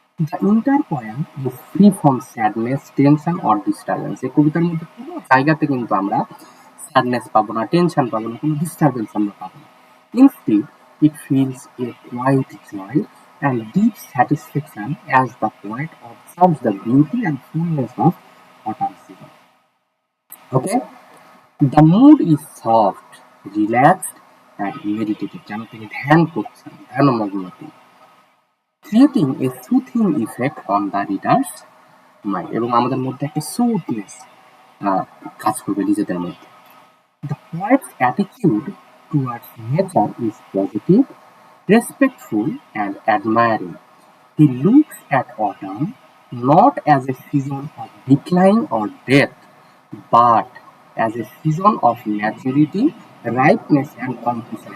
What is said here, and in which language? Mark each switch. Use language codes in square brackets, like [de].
[en] The entire poem is free from sadness, tension or disturbance. [bn] এই কবিতার মধ্যে কোনো জায়গাতে কিন্তু আমরা স্যাডনেস পাবো না, টেনশন পাবো না, কোনো ডিস্টারবেন্স আমরা পাবো না। [en] Instead, it feels a quiet joy and deep satisfaction as the poet observes the beauty and fullness of autumn season. Okay? The mood is soft, relaxed and meditative. [bn] যেন তিনি ধ্যান করছেন, ধ্যানমগ্ন তিনি, [en] creating a soothing effect on the reader's mind. [bn] এবং আমাদের মধ্যে একটা সুথনেস কাজ করবে নিজেদের মধ্যে। [en] The poet's attitude towards nature is positive, respectful and admiring. He looks at autumn not as a season of decline or death, but as a season of maturity, ripeness and completion.